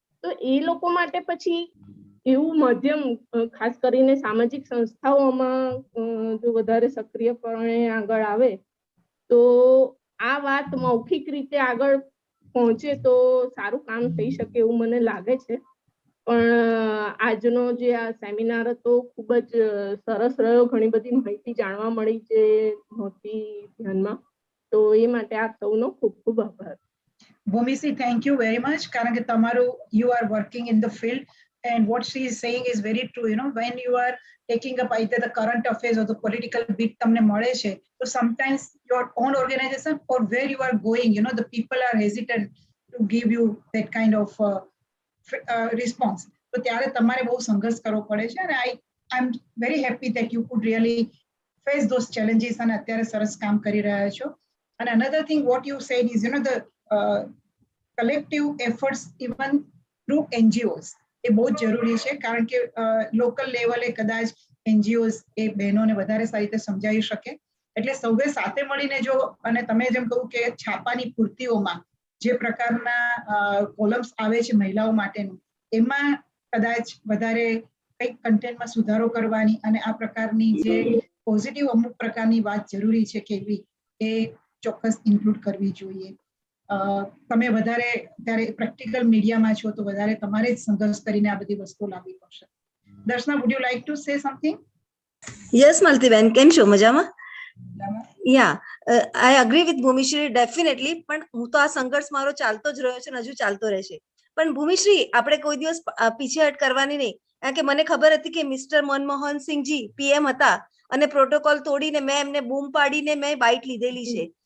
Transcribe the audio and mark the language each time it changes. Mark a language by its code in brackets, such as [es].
[gu] તો એ લોકો માટે પછી એવું માધ્યમ ખાસ કરીને સામાજિક સંસ્થાઓમાં જો વધારે સક્રિયપણે આગળ આવે તો આ વાત મૌખિક રીતે આગળ પહોંચે તો સારું કામ થઈ શકે એવું મને લાગે છે. પણ આજનો જે આ સેમિનાર હતો ખૂબ જ સરસ રહ્યો, ઘણી બધી માહિતી જાણવા મળી જે નહોતી ધ્યાનમાં, તો એ માટે આપ સૌનો ખૂબ ખૂબ આભાર. [en] Bhumishri, thank you very much. [gu] કારણ કે તમારું [en] you are working in the field and what she is saying is very true. You know, when you are taking up either the current affairs or the political beat [gu] તમને મળે છે, [en] so sometimes your own organization or where you are going, you know, the people are hesitant to give you that kind of response. [gu] તો ત્યારે તમારે બહુ સંઘર્ષ કરવો પડે છે અને [en] I'm very happy that you could really face those challenges [gu] અને અત્યારે સરસ કામ કરી રહ્યા છો. [en] And another thing what you said is, you know, the collective efforts even through NGOs [gu] એ બહુ જ જરૂરી છે, કારણ કે લોકલ લેવલે કદાચ NGOs એ બહેનોને વધારે સારી રીતે સમજાવી શકે. એટલે સૌએ સાથે મળીને જો, અને તમે જેમ કહ્યું કે છાપાની પૂર્તિઓમાં જે પ્રકારના કોલમ્સ આવે છે મહિલાઓ માટેનું, એમાં કદાચ વધારે કંઈક કન્ટેન્ટમાં સુધારો કરવાની અને આ પ્રકારની જે પોઝિટિવ અમુક પ્રકારની વાત જરૂરી છે કેવી એ ચોક્કસ ઇન્ક્લુડ કરવી જોઈએ. તમે વધારે ત્યારે પ્રેક્ટિકલ મીડિયામાં છો તો વધારે તમારે જ સંઘર્ષ કરીને આ બધી વસ્તુઓ લાવવી પડશે. [en] Darshana, would you like to say something? [gu] Yes, Maltiben, કેમ છો? મજામાં? [en] Yeah, I agree with Bhumishri definitely, [gu] પણ હું તો આ સંઘર્ષ મારો ચાલતો જ રહ્યો છે ને હજુ ચાલતો રહેશે. પણ ભૂમિશ્રી, આપણે કોઈ દિવસ પીછેહટ કરવાની નહીં, કારણ કે મને ખબર હતી કે મિસ્ટર મનમોહન સિંહજી PM હતા અને પ્રોટોકોલ તોડીને મેં એમને બૂમ પાડીને મેં બાઇટ લીધેલી છે.